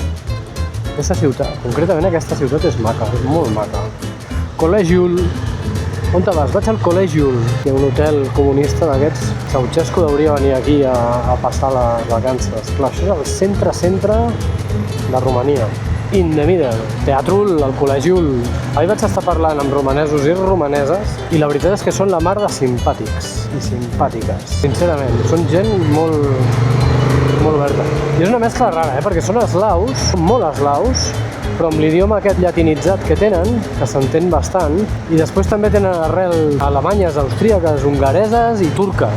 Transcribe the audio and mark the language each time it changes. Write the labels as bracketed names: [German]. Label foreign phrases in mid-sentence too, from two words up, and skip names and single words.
[Catalan] Aquesta ciutat, concretament aquesta ciutat és maca, és molt maca. Col·legiul. [Romanian] On te vas? [Catalan] Vaig al Col·legiul. Hi ha un hotel comunista d'aquests. Ceausescu hauria venir aquí a passar les vacances. Clar, això és el centre de Romania. [English] In the middle. [Catalan] Teatrul, el Col·legiul. Ahir vaig estar parlant amb romanesos i romaneses i la veritat és que són la mar de simpàtics i simpàtiques. Sincerament, són gent molt oberta. I és una mescla rara, perquè són eslaus, són molt eslaus, però amb l'idioma aquest llatinitzat que tenen, que s'entén bastant, i després també tenen arrel alemanyes, austríaques, hongareses i turques.